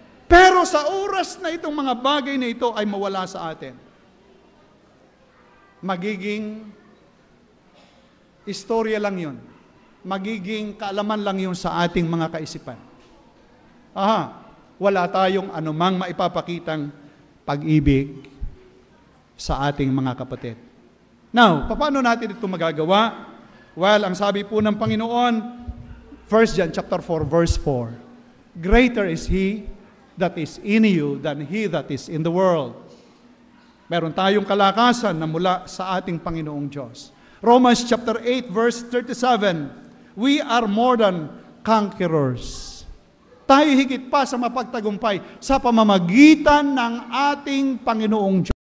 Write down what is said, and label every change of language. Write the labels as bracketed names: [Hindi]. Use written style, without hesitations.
[Filipino] Pero sa oras na itong mga bagay na ito ay mawala sa atin, magiging istorya lang yon. Magiging kaalaman lang yun sa ating mga kaisipan. Wala tayong anumang maipapakitang pag-ibig sa ating mga kapatid. Now, paano natin ito magagawa? [English] Well, [Filipino] ang sabi po ng Panginoon, [English] 1 John chapter 4, verse 4, greater is He that is in you than he that is in the world. [Filipino] Meron tayong kalakasan na mula sa ating Panginoong Diyos. [English] Romans chapter 8, verse 37, we are more than conquerors. [Filipino] Tayo higit pa sa mapagtagumpay sa pamamagitan ng ating Panginoong Diyos.